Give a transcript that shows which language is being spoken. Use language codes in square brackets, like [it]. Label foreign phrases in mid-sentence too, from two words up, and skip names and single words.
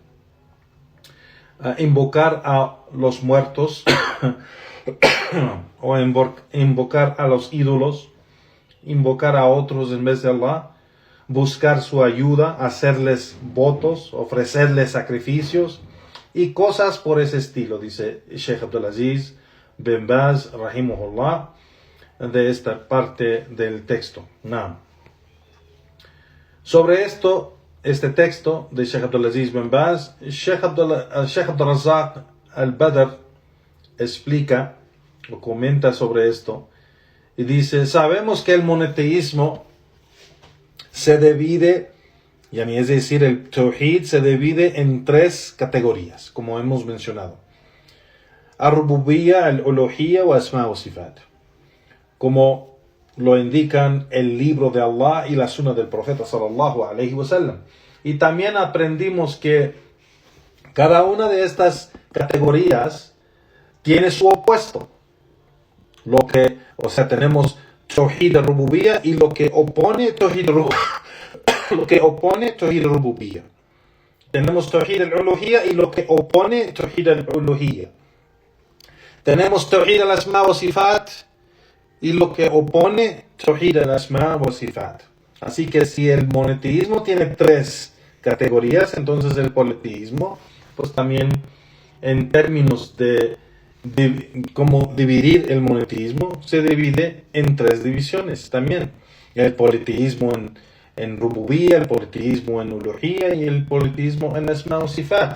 [es] invocar a los muertos o invocar a los ídolos, invocar a otros en vez de Allah, buscar su ayuda, hacerles votos, ofrecerles sacrificios y cosas por ese estilo, dice Sheikh Abdulaziz bin Baz, rahimahullah, de esta parte del texto. No. Sobre este texto de Sheikh Abdulaziz bin Baz, Sheikh Abdul-Razzaq al-Badr explica o comenta sobre esto y dice, sabemos que el monoteísmo se divide, es decir, el tawhid se divide en 3 categorías, como hemos mencionado. [ar] الربوبية، الألوهية وأسماء وصفات, [es] como lo indican el libro de Allah y la sunna del profeta [ar] صلى الله عليه وسلم. [es] Y también aprendimos que cada una de estas categorías tiene su opuesto. Tenemos [ar] توحيد الربوبية [es] y lo que opone [ar] توحيد الربوبية. [es] Tenemos [ar] توحيد الألوهية [es] y lo que opone [ar] توحيد الألوهية. [es] Tenemos [ar] توحيد الأسماء وصفات [es] y lo que opone [ar] توحيد الأسماء وصفات. [es] Así que si el monoteísmo tiene 3 categorías, entonces el politeísmo, pues también en términos de cómo dividir el monoteísmo, se divide en 3 divisiones también. El politeísmo en Rububiyyah, el politeísmo en Uluhiyyah y el politeísmo en [ar] أسماء وصفات.